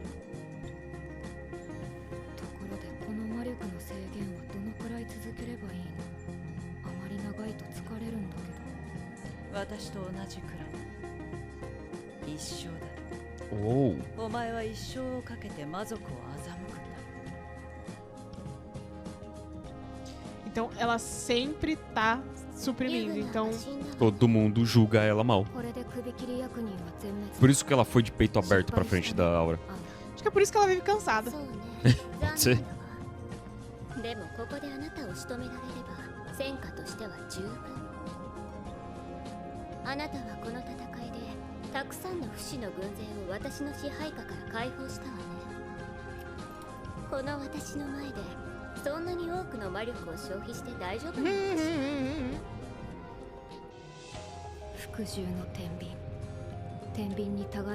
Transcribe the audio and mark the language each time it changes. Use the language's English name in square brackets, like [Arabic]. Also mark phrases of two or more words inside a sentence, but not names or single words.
[Japanese] ところでこの魔力の制限はどのくらい続ければいいのあまり長いと疲れるんだけ私と同じくらい。一生だ。 Uou. お前は一生をかけて魔族を欺くんだ。 [Portuguese] Então ela sempre tá suprimindo. Então, Todo mundo julga ela mal. [Japanese] これで首切り役人は全滅 [Portuguese] Por isso que ela foi de peito aberto pra frente da Aura. あ acho que é por isso que ela vive cansada. [Japanese] そうね [Portuguese] Pode ser. [Japanese] でもここであなたを仕留められれば戦果としては十分あなたはこの戦いでたくさんの不死の軍勢を私の支配下から解放したわねこの私の前でそんなに多くの魔力を消費して大丈夫なのかしら服従の天秤天秤に互